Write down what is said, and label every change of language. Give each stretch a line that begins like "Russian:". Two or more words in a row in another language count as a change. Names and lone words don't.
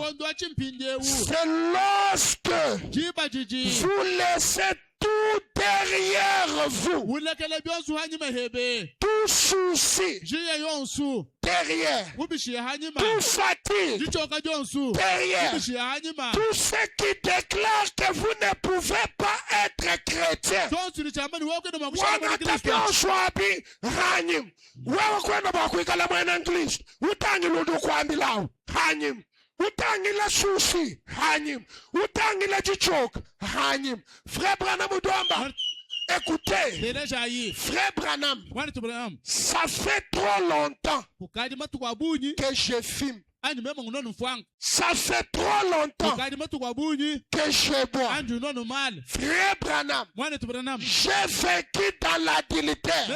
French: C'est lorsque vous laissez tout derrière vous, tout souci derrière, tout fatigue derrière, tout ce qui déclare que vous ne pouvez pas être chrétien.
Luba-Lulua: Utangila sushi, hanyim. Utangila jichok, hanyim.
French: Frère Branham Udwamba, écoutez, Frère Branham, ça fait trop longtemps que je filme. Ça fait trop longtemps que je bois. Frère Branham, j'ai vécu dans l'adultère.